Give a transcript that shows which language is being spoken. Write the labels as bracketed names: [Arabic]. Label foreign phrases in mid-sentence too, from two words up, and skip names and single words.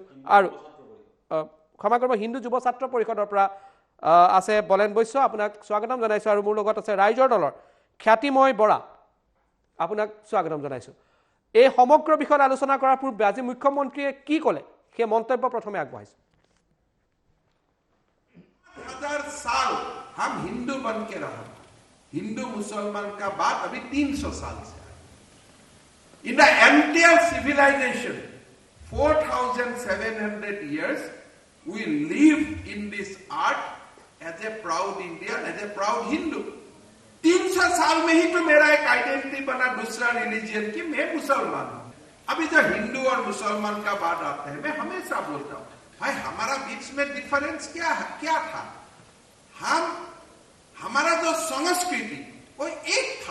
[Assamese] আৰু ক্ষমা কৰিব, হিন্দু যুৱ ছাত্ৰ পৰিষদৰ পৰা আছে বলেন বৈশ্য, আপোনাক স্বাগতম জনাইছোঁ। আৰু মোৰ লগত আছে ৰাইজৰ দলৰ খ্যাতিময় বৰা, আপোনাক স্বাগতম জনাইছোঁ। এই সমগ্ৰ বিষয়ত আলোচনা কৰাৰ পূৰ্বে আজি মুখ্যমন্ত্ৰীয়ে কি ক'লে সেই মন্তব্য প্ৰথমে আগবঢ়াইছোঁ। [Hindi] 1000 साल हम हिंदू बन के रहा, हिंदू मुसलमान का बात अभी 300 साल से है। [English] in the entire civilization 4700 years we live in this art as a proud Indian, as a proud Hindu. [Hindi] 300 साल में ही तो मेरा एक आइडेंटिटी बना दूसरा रिलीजियन की मैं मुसलमान हूं। अभी जब हिंदू और मुसलमान का बात आता है मैं हमेशा बोलता हूं भाई हमारा बीच में डिफरेंस क्या था। हमारा जो संस्कृति वो एक था।